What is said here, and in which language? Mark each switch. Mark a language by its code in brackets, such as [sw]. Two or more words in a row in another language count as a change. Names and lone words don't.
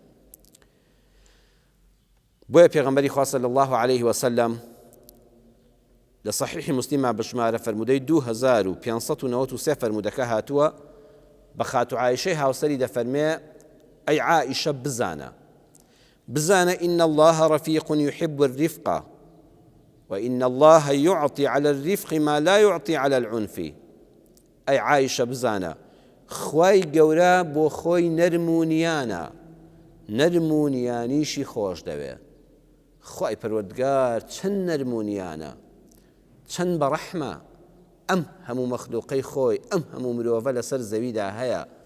[ckb] بۆیە پێغەمبەری خوا [ar] صلی الله عليه وسلم [ckb] لە صحیح مسلمە بشمارە فەرمودەی 2593 فەرمودەکە هاتووە بە خاتو عایشەی هاوسەری دەفەرمێ ئەی عائیشە بزانە [ar] إن الله رفيق يحب الرفق وإن الله يعطي على الرفق ما لا يعطي على العنف أي عائشة [ckb] بزانە خوای گەورە بۆ خۆی نەرمونیانە نەرمونیانیشی خۆش دەوێ خوای پەروەردگار چەند نەرمونیانە چەند بەڕەحمە ئەم هەموو مەخلوقەی خۆی ئەم هەموو مرۆڤە لەسەر زەویدا هەیە